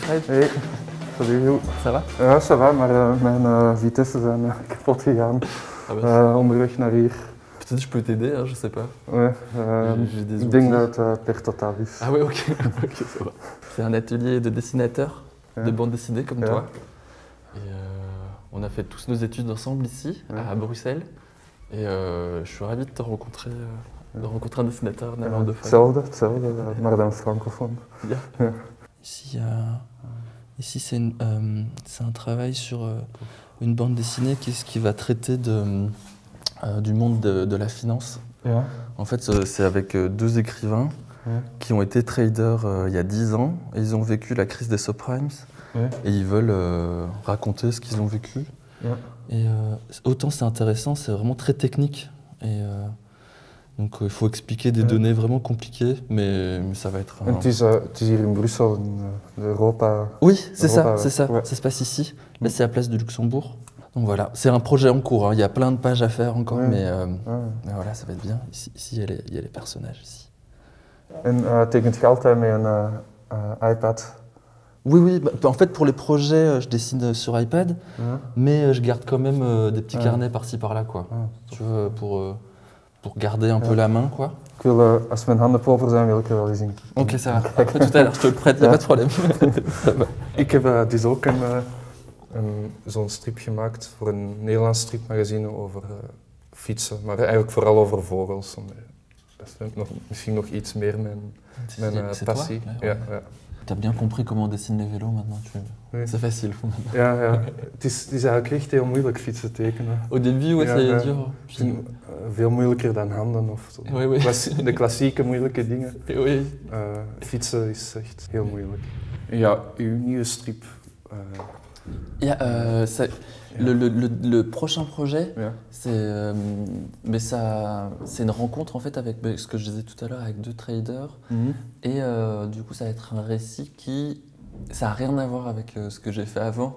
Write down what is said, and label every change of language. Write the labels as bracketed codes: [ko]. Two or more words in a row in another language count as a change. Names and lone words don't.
[fr] Hey, salut. Ça va? [nl] Ja, [fr] ça va, [nl] maar mijn Vitesse zijn kapot gegaan onderweg naar hier. [fr] Peut-être je peux t'aider, hein, je sais pas. Ouais, J'ai des [nl] ik denk [fr] outils. [nl] dat het per totaal is. [fr] Ah ouais, ok, ok, ça va. C'est un atelier de dessinateur, Ouais. de bande dessinée comme Ouais. toi. Et on a fait tous nos études ensemble ici, Ouais. à Bruxelles. Et je suis ravi de te rencontrer, de rencontrer un dessinateur néerlandophone. [nl] Hetzelfde, maar dan francophone. [en] Yeah. [fr] Ici c'est un travail sur une bande dessinée qui va traiter du monde de la finance. [nl] Ja. [fr] En fait, c'est avec deux écrivains Ouais. qui ont été traders il y a 10 ans et ils ont vécu la crise des subprimes Ouais. et ils veulent raconter ce qu'ils ont vécu. [nl] Ja. [fr] Et autant c'est intéressant, c'est vraiment très technique. Et donc il faut expliquer des Ouais. données vraiment compliquées, mais ça va être... [nl] En het is hier in Brussel, in Europa. [fr] Oui, c'est ça, Europa, c'est ça. ouais. Ça se passe ici. Là, c'est à Place du Luxembourg. Donc voilà, c'est un projet en cours, hein. Il y a plein de pages à faire encore, Ouais. mais Ah. voilà, ça va être bien. Ici il y a les personnages ici. [nl] En tekent je altijd met een iPad? [fr] Oui, bah, en fait pour les projets, je dessine sur iPad, [nl] Ja. [fr] mais je garde quand même des petits Ouais. carnets par-ci par-là, quoi. Ah, Tu vois, pour garder un peu la main, quoi. [nl] Ik wil, als mijn handen proper zijn, wil ik er wel eens in. [fr] Ok, ça va. Après, tout à l'heure, je te le prête, y a [nl] Ja. [fr] pas de problème. Ça va. [nl] Ik heb dus ook zo'n strip gemaakt voor een Nederlands stripmagazine over fietsen, maar eigenlijk vooral over vogels. Dat is misschien nog iets meer mijn [fr] C'est [nl] passie. [fr] toi, [nl] Ja, ja. [fr] T'as bien compris comment on dessine les vélos maintenant. Oui. C'est facile. [nl] Ja. Het is eigenlijk echt heel moeilijk fietsen tekenen. [fr] Au début, ouais, [nl] Ja, [fr] c'est [nl] ja. [fr] dur. [nl] Het is veel moeilijker dan handen of zo. [fr] Oui. [nl] De klassieke moeilijke dingen. [fr] Oui. [nl] Fietsen is echt heel moeilijk. Ja, uw nieuwe strip. [fr] Le prochain projet, [nl] Ja. [fr] c'est une rencontre en fait avec ce que je disais tout à l'heure avec deux traders et du coup ça va être un récit ça a rien à voir avec ce que j'ai fait avant.